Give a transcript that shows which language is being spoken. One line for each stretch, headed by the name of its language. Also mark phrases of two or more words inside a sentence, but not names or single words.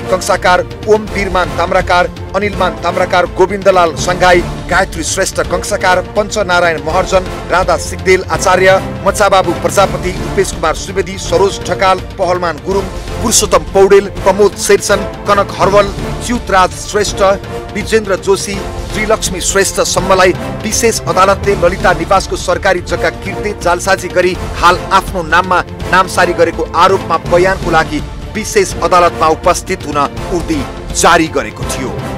Nepali: कंसाकार, ओम वीरमान ताम्राकार, अनिलमान ताम्राकार, गोविन्दलाल सङ्घाई, गायत्री श्रेष्ठ कंसाकार, पञ्चनारायण महर्जन, राधा सिगदेल आचार्य, मचाबाबु प्रजापति, रूपेश कुमार सुवेदी, सरोज ढकाल, पहलमान गुरुङ, पुरुषोत्तम पौडेल, प्रमोद शेरसन, कनक हरवल, च्युतराज श्रेष्ठ, विजेन्द्र जोशी, श्रीलक्ष्मी श्रेष्ठ सम्मलाई विशेष अदालतले ललिता निवासको सरकारी जग्गा किर्दै जालसाजी गरी हाल आफ्नो नाममा नामसारी गरेको आरोपमा बयानको लागि विशेष अदालतमा उपस्थित हुन उर्दी जारी गरेको थियो।